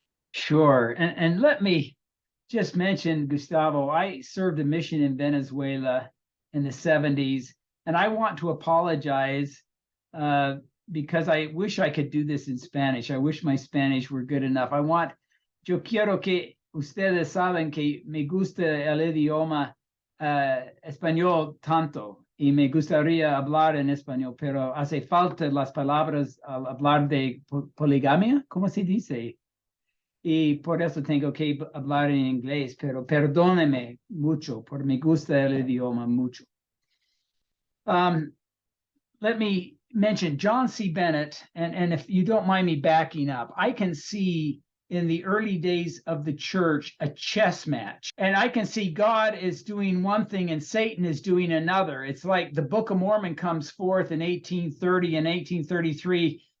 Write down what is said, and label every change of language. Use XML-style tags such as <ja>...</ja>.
<en>Sure. And let me just mention, Gustavo, I served a mission in Venezuela in the 70s, and I want to apologize because I wish I could do this in Spanish. I wish my Spanish were good enough.</en> <es>Yo quiero que ustedes saben que me gusta el idioma español tanto y me gustaría hablar en español, pero hace falta las palabras al hablar de poligamia, ¿cómo se dice? Y por eso tengo que hablar en inglés, pero perdóneme mucho, porque me gusta el idioma mucho.</es> <en>Let me mention John C. Bennett, and if you don't mind me backing up, I can see in the early days of the church a chess match, and I can see God is doing one thing and Satan is doing another. It's like the Book of Mormon comes forth in 1830 and 1833.</en>